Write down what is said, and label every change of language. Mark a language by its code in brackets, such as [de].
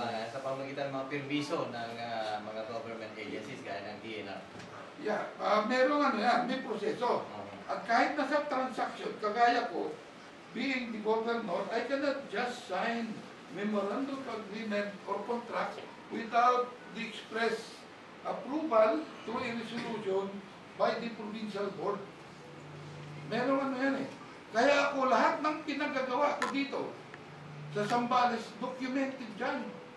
[tl] sa pamamagitan ng mga permiso ng mga government agencies gaya ng DNR. Yeah, merong ano yan, may proseso. At kahit nasa [en] transaction, [tl] kagaya ko, [en] being the governor, I cannot just sign memorandum of agreement or contract without the express approval through a resolution by the provincial board. [tl] Merong ano yan eh. Kaya ako lahat ng pinagagawa ko dito sa Zambales, documented dyan.